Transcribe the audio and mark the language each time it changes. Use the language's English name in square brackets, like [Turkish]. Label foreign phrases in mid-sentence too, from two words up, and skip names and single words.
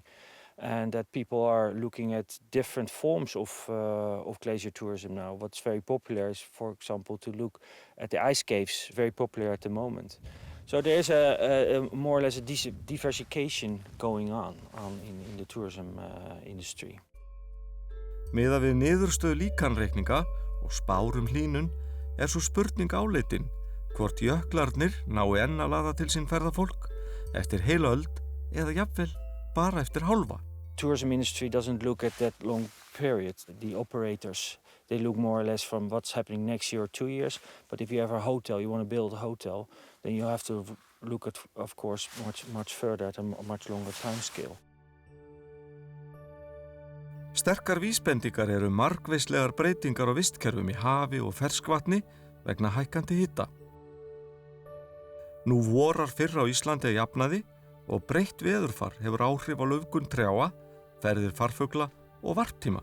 [English] And that people are looking at different forms of glacier tourism now. What's very popular is, for example, to look at the ice caves, very popular at the moment. So there is a more or less a diversification going on in the tourism industry. [Icelandic] Miðað við niðurstöðu líkanreikninga og spárum hlýnun svo spurning áleitin hvort jöklarnir nái enn að laða til sín ferðafólk eftir heila öld eða jafnvel bara eftir hálfa. [English] Tourism industry doesn't look at that long period. The operators, they look more or less from what's happening next year or 2 years. But if you have a hotel, you want to build a hotel, then you have to look at, of course, much further at a much longer time scale. [Icelandic] Sterkar vísbendingar eru margvíslegar breytingar á vistkerfum í hafi og ferskvatni vegna hækkandi hita. Nú vorar fyrr á Íslandi að jafnaði og breytt veðurfar hefur áhrif á laufgun trjáa, ferðir farfugla og varptíma.